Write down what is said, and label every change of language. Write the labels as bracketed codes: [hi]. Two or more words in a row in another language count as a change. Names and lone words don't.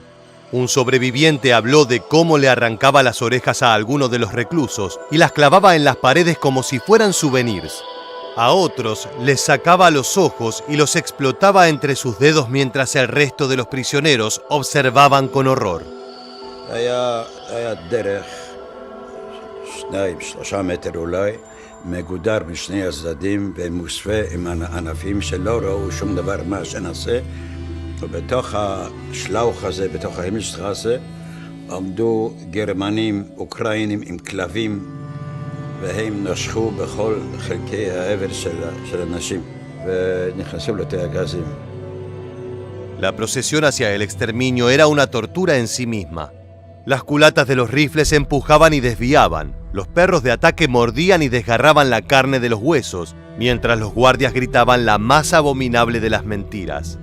[es] Un sobreviviente habló de cómo le arrancaba las orejas a algunos de los reclusos y las clavaba en las paredes como si fueran souvenirs. A otros les sacaba los ojos y los explotaba entre sus dedos mientras el resto de los prisioneros observaban con horror. [he] מגודר משני הצדדים ומוסווה עם ענפים שלא ראו שום דבר מה שנעשה, ובתוך השלוח הזה, בתוך ההימלשטראסה, עמדו גרמנים אוקראינים עם כלבים, והם נשכו בכל חלקי העבר של הנשים, ונכנסו לתאי הגזים. [es] La procesión hacia el exterminio era una tortura en sí misma. Las culatas de los rifles empujaban y desviaban. Los perros de ataque mordían y desgarraban la carne de los huesos, mientras los guardias gritaban la más abominable de las mentiras.